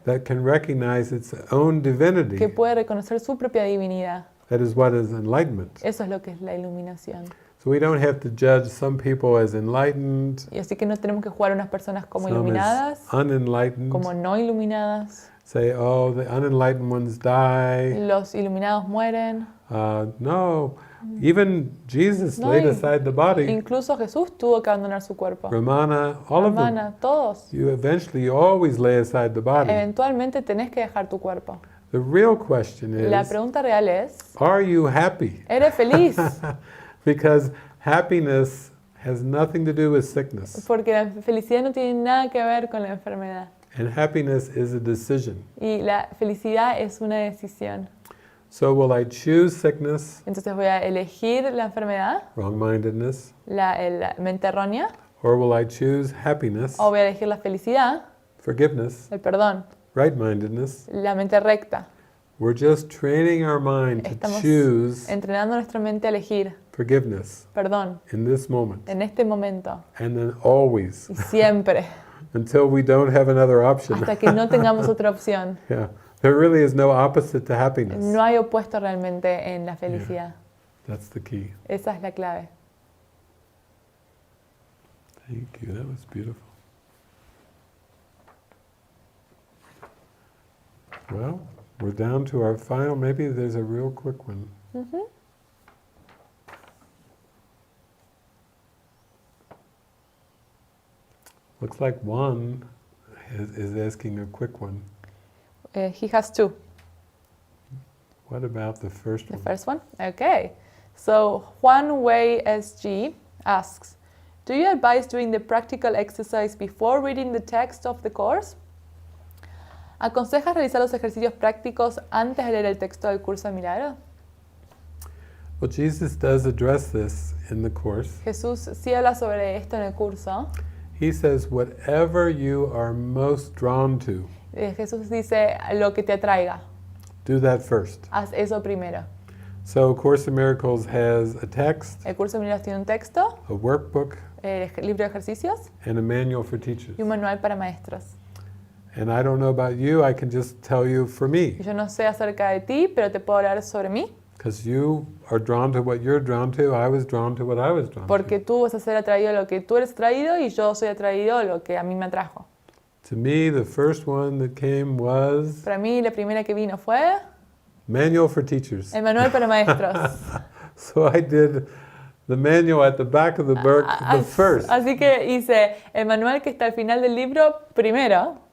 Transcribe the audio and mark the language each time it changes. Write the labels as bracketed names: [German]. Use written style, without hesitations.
[English] that can recognize its own divinity. [Spanish] que puede reconocer su propia divinidad. [English] That is what is enlightenment. [Spanish] Eso es lo que es la iluminación. [English] So we don't have to judge some people as enlightened, [Spanish] Y así que no tenemos que jugar a unas personas como [English] some [Spanish] iluminadas, [English] as unenlightened. [Spanish] como no iluminadas. [English] Say, oh, the unenlightened ones die. [Spanish] Los iluminados mueren. [English] No, even Jesus [Spanish] No, [English] laid aside the body. [Spanish] Incluso Jesús tuvo que abandonar su cuerpo. [English] Ramana, all of them. [Spanish] Hermana, todos. [English] You eventually always lay aside the body. [Spanish] Eventualmente tenés que dejar tu cuerpo. [English] The real question [Spanish] La [English] is, [Spanish] pregunta real es, [English] are you happy? [Spanish] ¿eres feliz? [English] Because happiness has nothing to do with sickness. [Spanish] Porque la felicidad no tiene nada que ver con la enfermedad. [English] And happiness is a decision. [Spanish] Y la felicidad es una decisión. [English] So will I choose sickness, [Spanish] Entonces voy a elegir la enfermedad, [English] wrong-mindedness, [Spanish] la mente errónea, [English] or will I choose happiness, [Spanish] o voy a elegir la felicidad, [English] forgiveness, [Spanish] el perdón, [English] right-mindedness? [Spanish] la mente recta. [English] We're just training our mind to [Spanish] Estamos [English] choose [Spanish] entrenando nuestra mente a elegir [English] forgiveness [Spanish] perdón, [English] in this moment, [Spanish] en este momento [English] and then always, [Spanish] y siempre, [English] until we don't have another option. [Spanish] hasta que no tengamos otra opción. [English] Yeah, there really is no opposite to happiness. [Spanish] No hay opuesto realmente en la felicidad. [English] That's the key. [Spanish] Esa es la clave. [English] Thank you, that was beautiful. Well, we're down to our final, maybe there's a real quick one. Ujú. Looks like Juan is asking a quick one. He has two. What about the first The one? first one? Okay. So Juan Wei SG asks, do you advise doing the practical exercise before reading the text of the course? [Spanish] ¿Aconsejas realizar los ejercicios prácticos antes de leer el texto del Curso de Milagros? [English] Well, Jesus does address this in the Course. [Spanish] Jesús sí habla sobre esto en el curso. [English] He says, whatever you are most drawn to, [Spanish] Jesús dice lo que te atraiga. [English] do that first. [Spanish] Haz eso primero. [English] So Course in Miracles has a text, [Spanish] El Curso de Milagros tiene un texto, [English] a workbook, [Spanish] el libro de ejercicios [English] and a manual for teachers. [Spanish] y un manual para maestros. [English] And I don't know about you, I can just tell you for me, [Spanish] Yo no sé acerca de ti, pero te puedo hablar sobre mí, [English] because you are drawn to what you're drawn to, I was drawn to what I was drawn [Spanish] porque [English] to. [Spanish] tú vas a ser atraído a lo que tú eres atraído y yo soy atraído a lo que a mí me atrajo. [English] To me, the first one that came was [Spanish] Para mí la primera que vino fue [English] Manual for Teachers. [Spanish] el manual para maestros. [English] So I did the manual at the back of the book, the first, [Spanish] Así que hice el manual que está al final del libro primero,